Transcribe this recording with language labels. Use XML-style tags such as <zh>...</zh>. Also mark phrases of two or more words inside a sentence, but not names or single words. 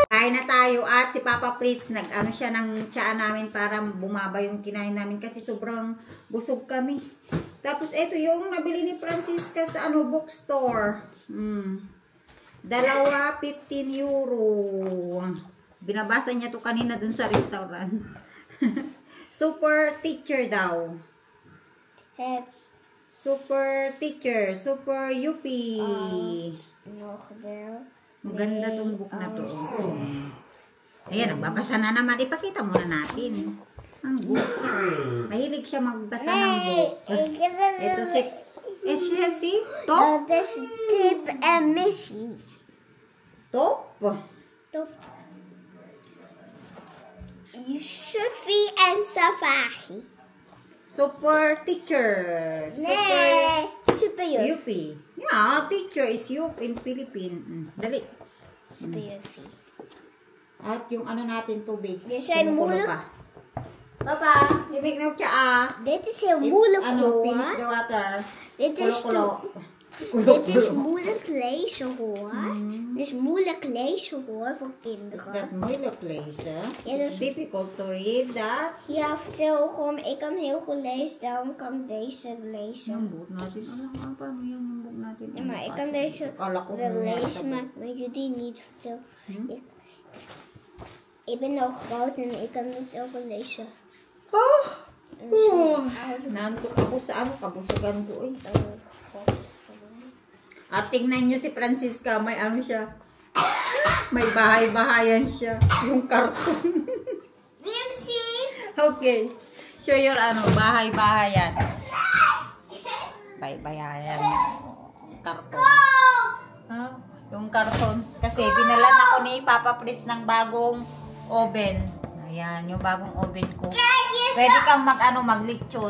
<tl>Kain na tayo at si Papa Fritz siya ng tsaa namin para bumaba yung kinain namin kasi sobrang busog kami. Tapos ito yung nabili ni Francisca sa bookstore. Dalawa, 15 euro. Binabasa niya to kanina dun sa restaurant.</tl> <en>Super teacher daw.</en> <nl>Het.</nl> <en>Super teacher. Super UP.</en> <nl>Nog wel.</nl> <tl>Maganda tong book na to. Ayan, nagbabasa na naman. Ipakita muna natin. Ang book. Mahilig siya magbasa ng book. Ito si Top.</tl> <nl>Dat is Tip en Missy. Top. Top. Sophie en Safari.</nl> <en>Super teacher.</en> <nl>Nee, super UP.</nl> <en>Yeah, teacher is UP in Philippines.</en> <tl>Dali.</tl> <nl>Super Juffie.</nl> <tl>At yung natin tubig.</tl> <nl>Dit zijn</nl> <tl>Kumukulo</tl> <nl>moeilijk.</nl> <tl>pa. Papa, ibig na tsaa.</tl> <nl>Dit is heel moeilijk hoor.</nl> <en>Finish the water.</en> <nl>Dit is</nl> <tl>Kulo-kulo.</tl> <nl>Dit is moeilijk lezen hoor. Dit is moeilijk lezen hoor voor Is kinderen. dat moeilijk lezen? Ja, dat</nl> <en>It's</en> <nl>is-</nl> <en>difficult to read that.</en> <nl>Ja, vertel gewoon, ik kan heel goed lezen, daarom kan ik deze lezen.</nl> <tl>Yung book natin. Ano, paano yung book natin?</tl> <nl>Ja, maar ik kan deze</nl> <tl>Akala ko</tl> <nl>wel</nl> <tl>muna</tl> <nl>lezen, maar jullie niet. Vertel. Ik ben nog groot en ik kan het ook wel lezen. Oh! En zo,</nl> <tl>Nantok ako sa ano, kabusagan ko eh.</tl> <en>God.</en> <tl>At tingnan nyo si Francisca, may ano siya. May bahay-bahayan siya. Yung karton.</tl> <nl>Wil je hem zien?</nl> <en>Okay. Show your</en> <tl>ano, bahay-bahayan. Bahay-bahayan. Karton. Ah, yung karton. Kasi binalan ako ni Papa Fritz ng bagong oven. Ayan, yung bagong oven ko. Pwede kang maglitsyon.</tl>